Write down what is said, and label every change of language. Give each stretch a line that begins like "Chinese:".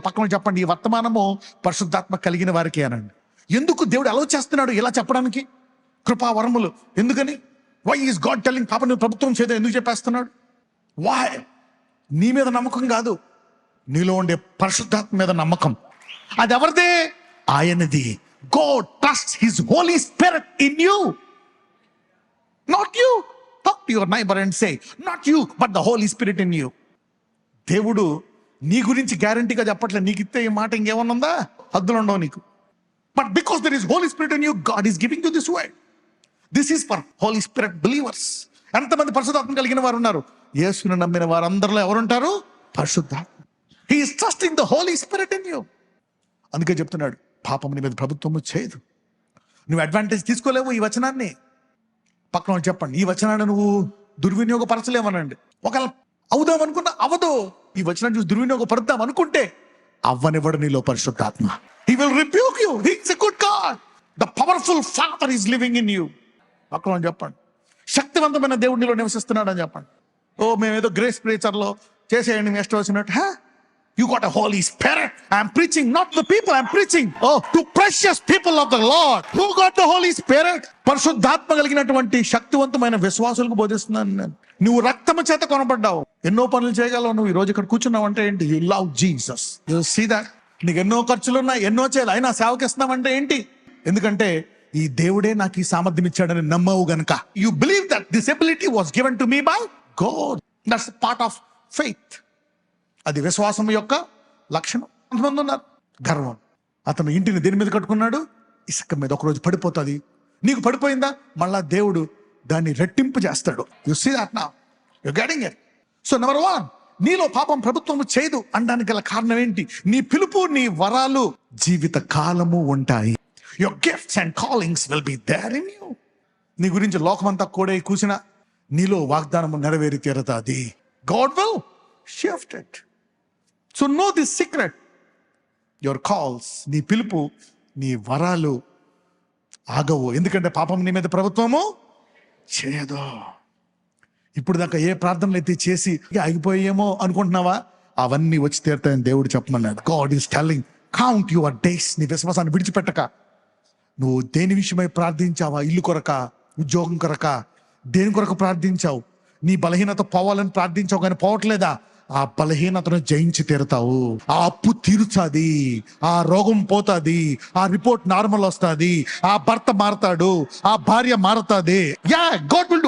Telugu: పక్కన చెప్పండి, ఈ వర్తమానము పరిశుద్ధాత్మ కలిగిన వారికి అనండి. ఎందుకు దేవుడు అలౌ చేస్తున్నాడు ఇలా చెప్పడానికి? కృపావరములు ఎందుకని?
English: why is God telling
Telugu: పాప నువ్వు ప్రభుత్వం చేయడం ఎందుకు చెప్పేస్తున్నాడు? వై? నీ మీద నమ్మకం కాదు, నీలో ఉండే పరిశుద్ధాత్మ మీద నమ్మకం. అది ఎవరిదే? ఆయనది.
English: God trusts his Holy Spirit in you, not you. Talk to your neighbor and say, not you but the Holy Spirit in you.
Telugu: దేవుడు నీ గురించి గ్యారంటీగా చెప్పట్లేదు. నీకు ఇస్తే ఈ మాట ఇంకేమన్నా ఉందా? హద్దులు ఉండవు నీకు.
English: But because there is Holy Spirit in you, God is giving you this word. This is for Holy Spirit believers.
Telugu: ఎంతమంది పరిశుద్ధాత్మ కలిగిన వారు ఉన్నారు? యేసుని నమ్మిన వారందరిలో ఎవరుంటారు? పరిశుద్ధాత్మ.
English: He is trusting the Holy Spirit in you.
Telugu: అందుకే చెప్తున్నాడు, పాపం నీ మీద ప్రభుత్వము చేయదు. నువ్వు అడ్వాంటేజ్ తీసుకోలేవు ఈ వచనాన్ని. పక్కన వాళ్ళు చెప్పండి, ఈ వచనాన్ని నువ్వు దుర్వినియోగపరచలేమనండి. ఒకవేళ అవుదాం అనుకున్నా అవదు. ఈ వచనాన్ని చూసి దుర్వినియోగపడతాం అనుకుంటే అవ్వనివ్వడు నీలో పరిశుద్ధాత్మ.
English: He will rebuke you. He is a good God. The powerful Father is living in you.
Telugu: పక్కన వాళ్ళు చెప్పండి, శక్తివంతమైన దేవుడు నీలో నివసిస్తున్నాడు అని చెప్పండి. ఓ మేమేదో గ్రేస్ ప్రేచర్లో చేసేయండి మీ ఇష్టం వచ్చినట్టు.
English: You got a Holy Spirit. I'm preaching not to the people, I'm preaching to precious people of the Lord. Who got the Holy Spirit?
Telugu: పరిశుద్ధాత్మ కలిగినటువంటి శక్తివంతమైన విశ్వాసులకు బోధిస్తున్నాను నేను. నువ్వు రక్తము చేత కొనబడ్డావు. ఎన్నో పనులు చేయగలవు. నువ్వు ఈ రోజు ఇక్కడ కూర్చున్నావు అంటే ఏంటి?
English: You love Jesus. You see that?
Telugu: నీకు ఎన్నో ఖర్చులున్నాయి, ఎన్నో చేయాలి, అయినా సేవకిస్తున్నావంటే ఏంటి? ఎందుకంటే ఈ దేవుడే నాకు ఈ సామర్థ్యం ఇచ్చాడని నమ్మవు గనుక.
English: You believe that this ability was given to me by God. That's part of faith.
Telugu: అది విశ్వాసం యొక్క లక్షణం. కొంతమంది ఉన్నారు గర్వం. అతను ఇంటిని దేని మీద కట్టుకున్నాడు? ఇసుక మీద. ఒకరోజు పడిపోతుంది. నీకు పడిపోయిందా? మళ్ళా దేవుడు దాన్ని రెట్టింపు చేస్తాడు.
English: You see that now, you getting it.
Telugu: So number 1, నీలో పాపం ప్రభుత్వం చేయదు అనడానికి గల కారణం ఏంటి? నీ పిలుపు, నీ వరాలు జీవిత కాలము ఉంటాయి.
English: Your gifts and callings will be there in you.
Telugu: నీ గురించి లోకమంతా కూడా కూసిన నీలో వాగ్దానము నెరవేరి తీరతాది.
English: God will shift it. So know this secret. Your calls,
Telugu: నీ పిలుపు, నీ వరాలు ఆగవు. ఎందుకంటే పాపం నీ మీద ప్రభుత్వము చేయదు. ఇప్పుడు దాకా ఏ ప్రార్థనలు అయితే చేసి ఆగిపోయేమో అనుకుంటున్నావా? అవన్నీ వచ్చి తీరుతాయని దేవుడు చెప్పమన్నాడు.
English: God is telling, count your days.
Telugu: నీ విశ్వాసాన్ని విడిచిపెట్టక. నువ్వు దేని విషయమై ప్రార్థించావా? ఇల్లు కొరక, ఉద్యోగం కొరక, దేని కొరకు ప్రార్థించావు? నీ బలహీనత పోవాలని ప్రార్థించావు కానీ పోవట్లేదా? ఆ బలహీనతను జయించి తీరుతావు. ఆ అప్పు తీరుచాది, ఆ రోగం పోతాది, ఆ రిపోర్ట్ నార్మల్ వస్తుంది, ఆ భర్త మారతాడు, ఆ భార్య మారతాది.
English: Yeah, God will do.